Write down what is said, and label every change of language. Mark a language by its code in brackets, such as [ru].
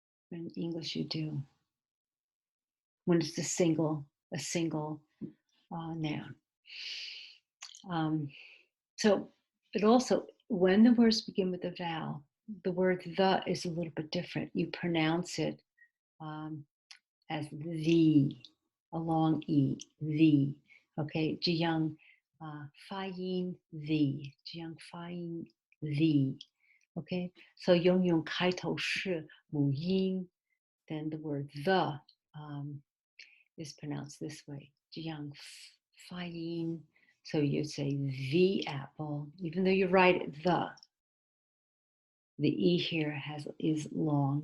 [en] In English, you do. When it's a single noun. But also, when the words begin with a vowel, the word the is a little bit different. You pronounce it as the, a long E, the. [zh] Okay, 这样发音 the, 这样发音 the. [en] Okay, so [zh] 用开头是母音, [en] then the word the is pronounced this way. [zh] 这样发音. [en] So you say the apple, even though you write it the E here is long.